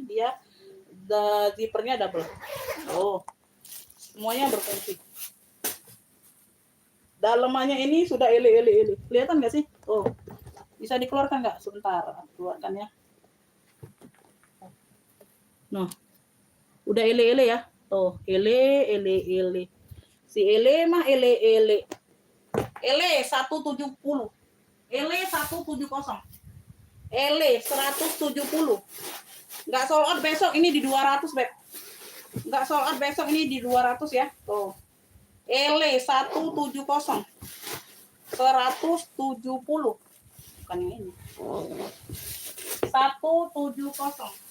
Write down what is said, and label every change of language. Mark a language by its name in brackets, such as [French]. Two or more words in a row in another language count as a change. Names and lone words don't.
[Indonesian] Dia zippernya double. Oh, semuanya berfungsi. Dalamannya ini sudah ele. Kelihatan nggak sih? Oh, bisa dikeluarkan nggak? Sebentar, keluarkan ya. Nah, udah ele ya. Tuh, ele. Si ele mah ele. Ele 170. Ele 170. Ele 170. Nggak [English] sold out [Indonesian] besok ini di 200, Beb. Nggak [English] sold out [Indonesian] besok ini di 200 ya. Tuh. Ele 170. 170. Bukan yang ini. 170.